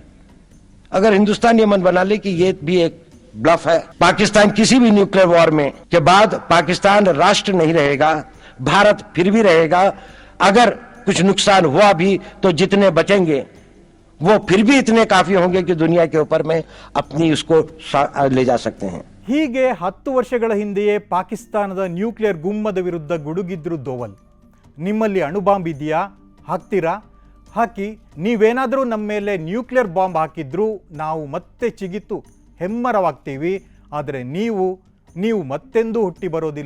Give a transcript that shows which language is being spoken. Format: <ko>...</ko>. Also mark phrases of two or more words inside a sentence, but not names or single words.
<hi>अगर हिंदुस्तान ये मन बना ले कि ये भी एक ब्लफ है, पाकिस्तान किसी भी न्यूक्लियर वॉर में के बाद पाकिस्तान राष्ट्र नहीं रहेगा, भारत फिर भी रहेगा। अगर कुछ नुकसान हुआ भी तो जितने बचेंगे वो फिर भी इतने काफी होंगे कि दुनिया के ऊपर में अपनी उसको ले जा सकते हैं।</hi> <kn>ಹೀಗೆ 10 ವರ್ಷಗಳ ಹಿಂದೆಯೇ ಪಾಕಿಸ್ತಾನದ ನ್ಯೂಕ್ಲಿಯರ್ ಗುಮ್ಮದ ವಿರುದ್ಧ ಗುಡುಗಿದ್ರು ದೋವಲ್. ನಿಮ್ಮಲ್ಲಿ ಅಣುಬಾಂಬ್ ಇದೆಯಾ, ಹಾಕ್ತೀರಾ? ಹಾಕಿ. ನೀವೇನಾದರೂ ನಮ್ಮ ಮೇಲೆ</kn> <en>nuclear bomb</en> <kn>ಹಾಕಿದ್ರೂ ನಾವು ಮತ್ತೆ ಚಿಗಿತು ಹೆಮ್ಮರವಾಗ್ತೀವಿ. ಆದರೆ ನೀವು ಮತ್ತೆಂದೂ ಹುಟ್ಟಿ ಬರೋದಿಲ್ಲ.</kn>